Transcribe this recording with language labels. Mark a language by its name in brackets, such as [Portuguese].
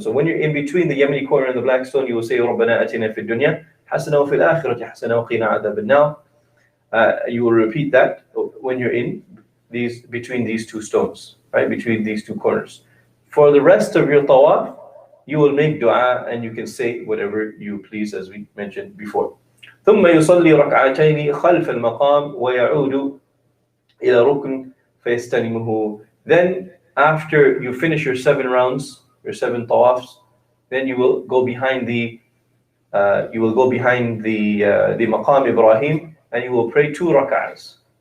[English] So when you're in between the Yemeni corner and the black stone, you will say [Arabic] ربنا آتنا في الدنيا حسنة وفي الآخرة حسنة وقنا عذاب النار. [English] You will repeat that when you're in between these 2 stones, right? Between these 2 corners. For the rest of your tawaf, you will make dua and you can say whatever you please, as we mentioned before. [Arabic] ثم يصلي ركعتين خلف المقام ويعود إلى ركن فيستلمه. [English] Then after you finish your 7 rounds, your 7 tawafs, then you will go behind the Maqam Ibrahim, and you will pray 2 rak'ahs.